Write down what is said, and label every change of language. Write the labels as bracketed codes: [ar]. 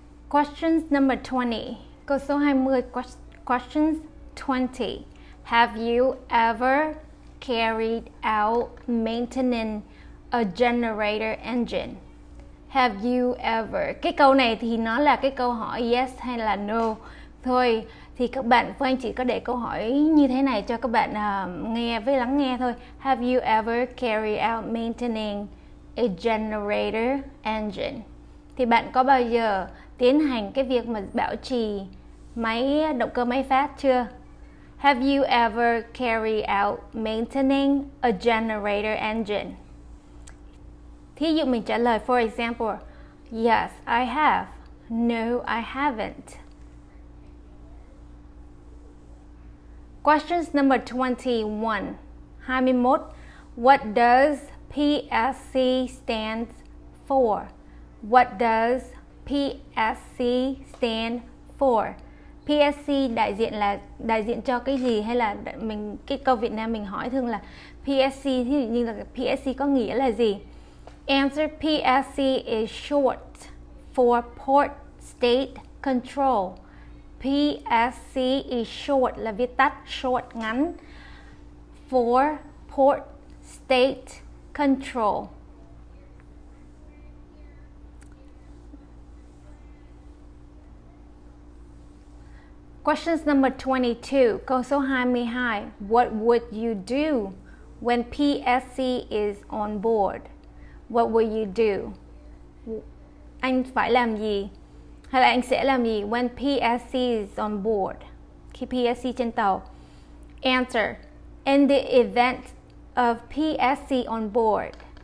[en] Questions number 20. [vi] Câu số 20. [en] Questions 20. Have you ever carried out maintenance a generator engine? Have you ever? [vi] Cái câu này thì nó là cái câu hỏi yes hay là no thôi. Thì các bạn, Phương Anh chỉ có để câu hỏi như thế này cho các bạn nghe với lắng nghe thôi. [en] Have you ever carried out maintaining a generator engine? [vi] Thì bạn có bao giờ tiến hành cái việc mà bảo trì động cơ máy phát chưa? [en] Have you ever carried out maintaining a generator engine? [vi] Thí dụ mình trả lời, [en] for example, yes, I have. No, I haven't. Questions number 21. 21. What does PSC stand for? What does PSC stand for? [vi] PSC đại diện cho cái gì, hay là cái câu Việt Nam mình hỏi thường là PSC, ví dụ như là PSC có nghĩa là gì? [en] Answer: PSC is short for Port State Control. PSC is short [vi] là viết tắt, [en] short [vi] ngắn, [en] for Port State Control. Questions number 22. [vi] Câu số 22. [en] What would you do when PSC is on board? What will you do? [vi] Anh phải làm gì? Hay là anh sẽ làm gì [en] when PSC is on board? [vi] Khi PSC trên tàu. [en] Answer: in the event of PSC on board.